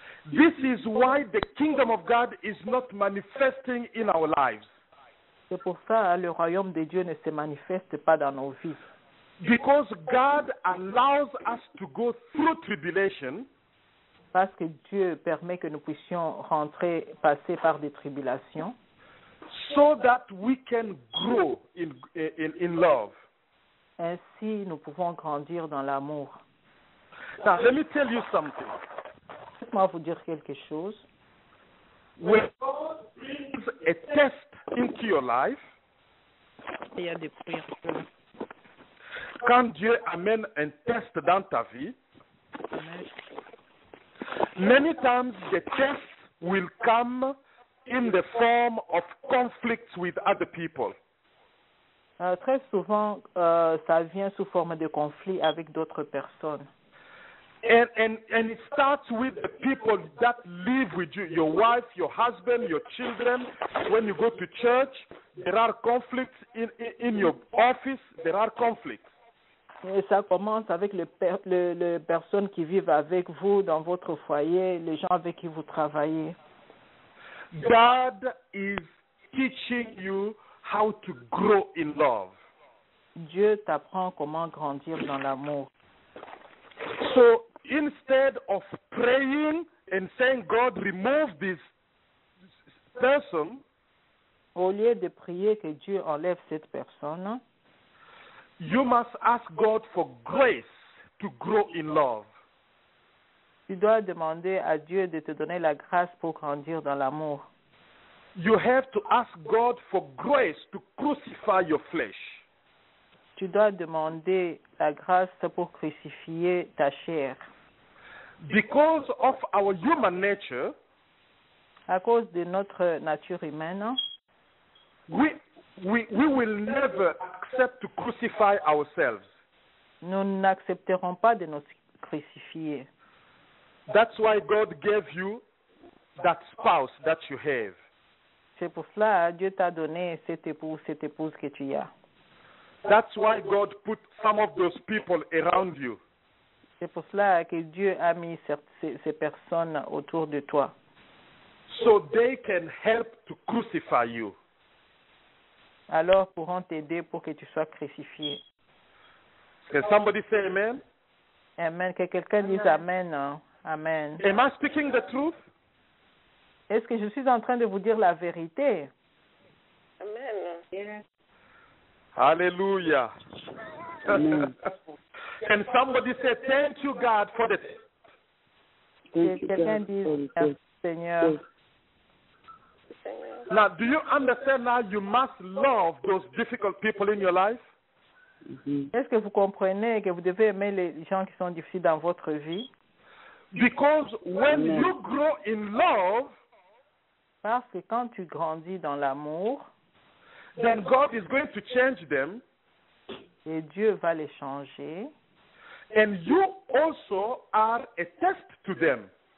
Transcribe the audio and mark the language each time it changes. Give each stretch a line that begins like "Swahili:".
English: This is why the kingdom of God is not manifesting in our lives.
French: C'est pour ça que le royaume de Dieu ne se manifeste pas dans nos vies.
English: Because God allows us to go through tribulation.
French: Parce que Dieu permet que nous puissions passer par des tribulations.
English: So that we can grow in love.
French: Ainsi, nous pouvons grandir dans l'amour.
English: Now, let me tell you something.
French: Laisse-moi vous dire quelque chose.
English: When God brings a test into your life,
French: Il y a des prières. quand Dieu amène un test dans ta vie, Amen.
English: many times the test will come in the form of conflicts with other people.
French: Très souvent, ça vient sous forme de conflit avec d'autres personnes.
English: And it starts with the people that live with you, your wife, your husband, your children. When you go to church, there are conflicts in your office, there are conflicts.
French: Et ça commence avec les personnes qui vivent avec vous dans votre foyer, les gens avec qui vous travaillez.
English: God is teaching you how to grow in love.
French: Dieu t'apprend comment grandir dans l'amour.
English: So instead of praying and saying, God, remove this person,
French: Au lieu de prier que Dieu enlève cette personne,
English: you must ask God for grace to grow in love.
French: tu dois demander à Dieu de te donner la grâce pour grandir dans l'amour.
English: You have to ask God for grace to crucify your flesh.
French: Tu dois demander la grâce pour crucifier ta chair.
English: Because of our human nature,
French: À cause de notre nature humaine,
English: we will never accept to crucify ourselves.
French: nous n'accepterons pas de nous crucifier.
English: That's why God gave you that spouse that you have.
French: C'est pour cela que Dieu t'a donné cet époux, cette épouse que tu as.
English: That's why God put some of those people around you.
French: C'est pour cela que Dieu a mis ces personnes autour de toi.
English: So they can help to crucify you.
French: Alors pourront t'aider pour que tu sois crucifié.
English: Can somebody say amen?
French: Amen. Que quelqu'un dise Amen. Hein. Amen.
English: Am I speaking the truth?
French: Est-ce que je suis en train de vous dire la vérité? Amen. Yes. Hallelujah. Amen.
English: Can somebody say thank you, God, for the
French: Que
English: Thank you,
French: quelqu'un
English: God,
French: dise
English: for the
French: Merci,
English: test.
French: Seigneur.
English: Yes. Now, do you understand now you must love those difficult people in your life? Mhm.
French: Est-ce que vous comprenez que vous devez aimer les gens qui sont difficiles dans votre vie?
English: Because when Amen. you grow in love,
French: Parce que quand tu grandis dans l'amour,
English: then God is going to change them,
French: et Dieu va les changer,
English: and you also are a test to them.